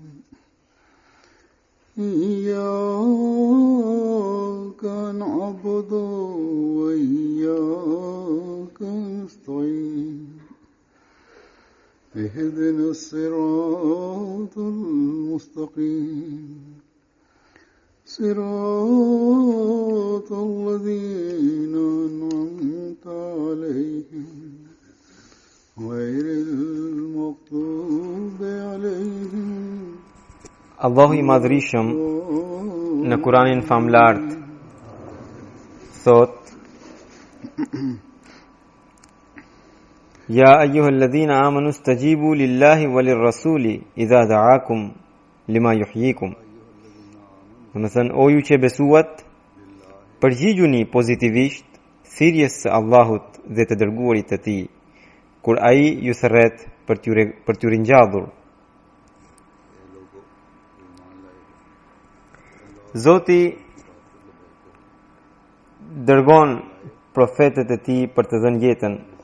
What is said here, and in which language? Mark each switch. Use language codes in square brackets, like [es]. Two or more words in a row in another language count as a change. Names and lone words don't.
[ar] إياك نعبد وإياك نستعين اهدنا الصراط المستقيم صراط الذين أنعمت عليهم غير المغضوب عليهم. [sq] Allahu i madhrishëm në Kuranin famlart thot: [ar] يا أيها الذين آمنوا استجيبوا لله وللرسول إذا دعاكم لما يحييكم. [sq] Domethën o ju që besuat, përgjigjuni pozitivisht thirrjes së Allahut dhe të dërguarit të tij kur ai ju thërret për t'ju ringjallur. Zoti dërgon profetet e tij për të dhënë jetën.